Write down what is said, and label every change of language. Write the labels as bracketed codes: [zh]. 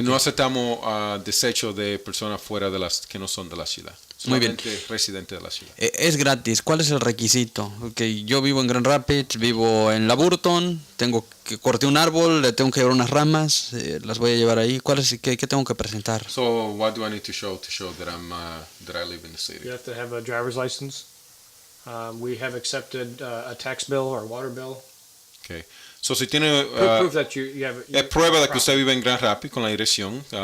[es] Y no aceptamos desechos de personas fuera que no son de la ciudad. Muy bien. Solamente residentes de la ciudad. Es gratis. ¿Cuál es el requisito? Okay, yo vivo en Grand Rapids, vivo en la Burton, corté un árbol, le tengo que llevar unas ramas, las voy a llevar ahí. ¿Qué tengo que presentar? [en] So what do I need to show that that I live in the city? You have to have a driver's license. We have accepted a tax bill or water bill. [es] Okay. So si tiene [en] Proof that you have. [es] es prueba de que usted vive en Grand Rapids con la dirección.